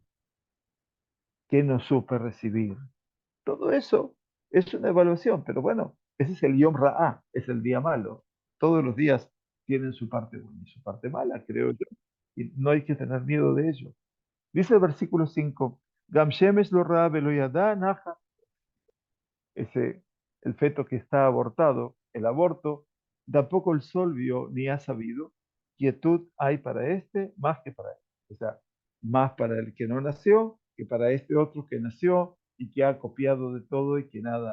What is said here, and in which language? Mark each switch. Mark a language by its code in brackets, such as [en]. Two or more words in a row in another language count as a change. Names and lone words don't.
[es] ¿Qué no supe recibir? Todo eso es una evaluación, pero bueno, ese es el [he] יום רעה, [es] es el día malo. Todos los días tienen su parte buena y su parte mala, creo yo. Y no hay que tener miedo de ello. Dice el versículo 5, [he] גם שמש לא ראה ולא ידע נחת. [es] Ese, el feto que está abortado, el aborto, tampoco el sol vio ni ha sabido. Quietud hay para este más que para él. O sea, más para el que no nació que para este otro que nació y que ha copiado de todo y que nada.